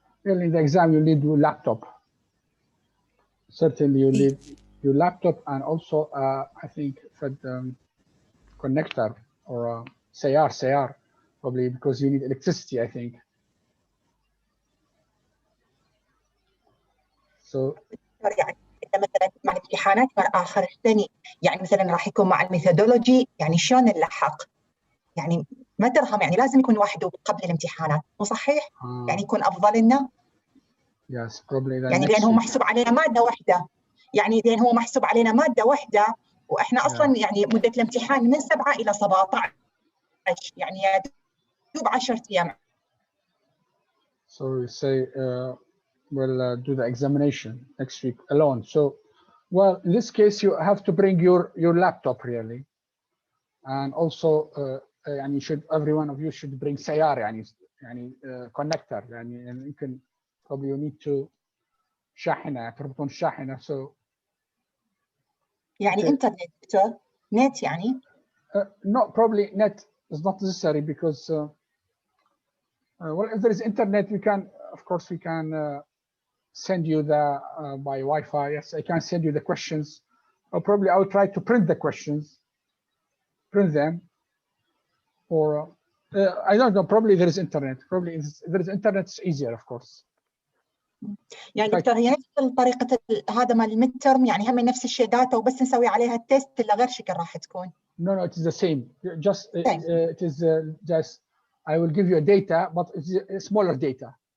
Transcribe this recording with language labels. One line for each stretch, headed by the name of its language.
English: Really, in the exam, you need your laptop. Certainly, you need your laptop and also, I think, connector or sayar, probably because you need electricity, I think. So.
Arabic: يعني مثلا مع الامتحانات مع آخر السنة، يعني مثلا راح يكون مع الميثودولوجي، يعني شلون نلحق؟ يعني ما ترهم، يعني لازم يكون واحد قبل الامتحانات، مو صحيح؟ يعني يكون أفضل لنا.
English: Yes, probably.
Arabic: يعني لأن هو محسوب علينا مادة واحدة، يعني لأن هو محسوب علينا مادة واحدة، وإحنا أصلاً يعني مدة الامتحان من 7 إلى 17، يعني يدوب 10 أيام.
English: So you say we'll do the examination next week alone. So, well, in this case, you have to bring your laptop really, and also and you should, every one of you should bring sayar, يعني connector, يعني you can probably you need to
Arabic: شاحنة تربطون شاحنة.
English: So
Arabic: يعني internet دكتور، net يعني.
English: No, probably net is not necessary because well, if there is internet, we can, of course, we can send you the by Wi-Fi. Yes, I can send you the questions. Or probably I will try to print the questions, print them, or I don't know. Probably there is internet. Probably if there is internet, it's easier, of course.
Arabic: يعني دكتور هي نفس طريقة هذا مال الميد ترم، يعني هم نفس الشيء داتا وبس نسوي عليها التست، إلا غير شكل راح تكون.
English: No, it is the same. Just it is just I will give you a data, but it's a smaller data.